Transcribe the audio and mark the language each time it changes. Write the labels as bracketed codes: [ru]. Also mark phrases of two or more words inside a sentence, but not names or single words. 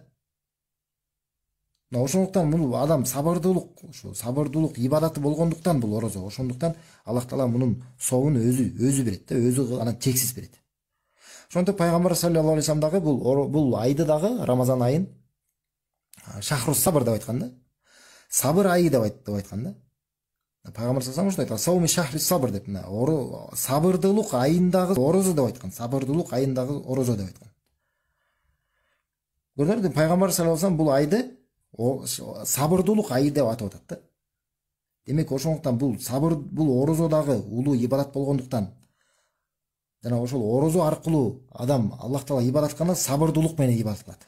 [ky] Мына ошондуктан бул адам сабырдуулук ибадаты болгондуктан бул орозо. Ошондуктан Аллах таала мунун сообун өзү берет да, өзү анан чексиз берет. Ошондо пайгамбар [ar] صلى الله عليه وسلم [ky] дагы бул айды дагы, Рамазан айын [ar] شهر صبر [ky] деп айткан да. Сабыр айы деп айткан да. Пайгамбар [ar] صلى الله عليه وسلم صوم شهر صبر [ky] деп, сабырдуулук айындагы орозо деп айткан. Сабырдуулук айындагы орозо деп айткан. Көрдүңүзбү? Пайгамбар [ar] صلى الله عليه وسلم [ky] бул айды сабырдуулук айы деп атап атат да. Демек ошондуктан бул орозодагы улуу ибадат болгондуктан, жана ошол орозо аркылуу адам Аллах таала ибадат кылганда сабырдуулук менен ибадат кылат.